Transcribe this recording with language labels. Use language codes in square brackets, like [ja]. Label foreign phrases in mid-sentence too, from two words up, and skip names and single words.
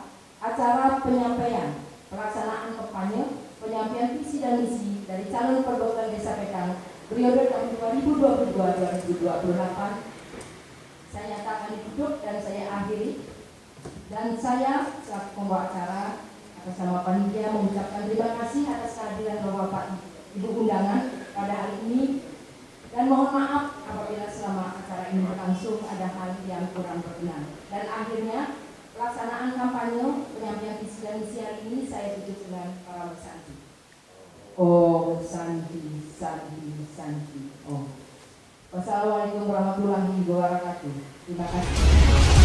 [id] acara penyampaian pelaksanaan kampanye penyampaian visi dan misi dari calon perwakilan desa Petang periode tahun 2022-2028 saya nyatakan ditutup dan saya akhiri, dan saya selaku pembawa acara atas nama panitia mengucapkan terima kasih atas kehadiran Bapak Ibu undangan pada hari ini, dan mohon maaf apabila selama acara ini berlangsung ada hal yang kurang berkenan. Dan akhirnya pelaksanaan kampanye penyampaian visi dan misi hari ini saya tutup dengan para santi. [sa] ओ शान्ति शान्ति शान्ति. Oh. [ar] والسلام عليكم ورحمة الله وبركاته. [id] Terima kasih.